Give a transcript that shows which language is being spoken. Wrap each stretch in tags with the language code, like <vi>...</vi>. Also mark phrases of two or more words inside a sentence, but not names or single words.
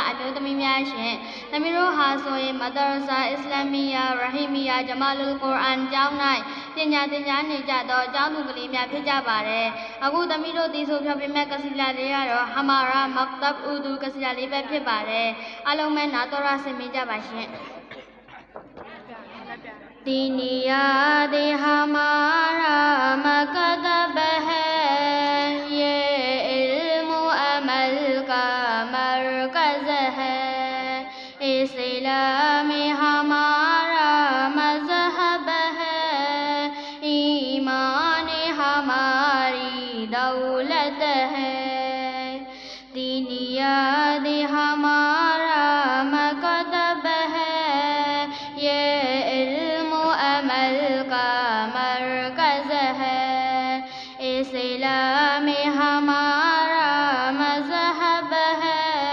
<my>အမျိုးသမီးများရှင်သမီးတို့ဟာဆိုရင်မဒရဆာအစ္စလာမီယာရဟီမီယာဂျမာ လုလ်ကုရ်အာန်ကျောင်း၌ပညာသင်ကြားနေကြသောကျောင်းသူကလေးများဖြစ်ကြပါတယ်။အခုသမီးတို့ဒီဆိုဖြောပြမဲ့ကစီလာလေးကတော့ဟမာရာမက်တဘ်အူဒူကစီလာလေးပဲဖြစ်ပါတယ်။အားလုံးပဲနာတော်ရဆင်မြင်ကြပါရှင်။</my> <ur>دینیات ہمارا مکتب ہے یہ علم و عمل کا مرکز ہے اسلام ہمارا مذہب ہے ایمان ہماری دولت ہے دینیات ہمارا مکتب ہے یہ عمل کا مرکز ہے اسلام ہمارا مذہب ہے</ur>